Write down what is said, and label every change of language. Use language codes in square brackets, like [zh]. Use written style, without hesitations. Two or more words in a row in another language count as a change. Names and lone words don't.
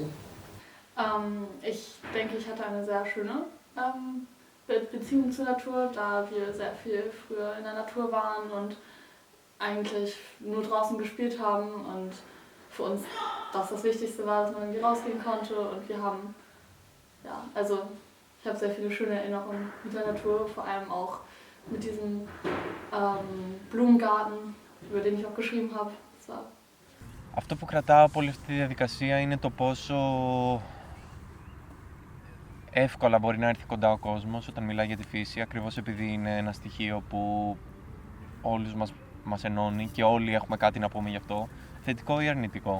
[de] Ich denke, ich hatte eine sehr schöne Beziehung zur Natur, da wir sehr viel früher in der Natur waren und eigentlich nur draußen gespielt haben und für uns das Wichtigste war, dass man irgendwie rausgehen konnte und wir haben, ja, also ich habe sehr viele schöne Erinnerungen mit der Natur, vor allem auch mit diesem Blumengarten, über den ich auch geschrieben habe. [el] Αυτό που κρατάω από όλη αυτή τη διαδικασία είναι το πόσο εύκολα μπορεί να έρθει κοντά ο κόσμος όταν μιλάει για τη φύση, ακριβώς επειδή είναι ένα στοιχείο που όλους μας ενώνει και όλοι έχουμε κάτι να πούμε γι' αυτό, θετικό ή αρνητικό.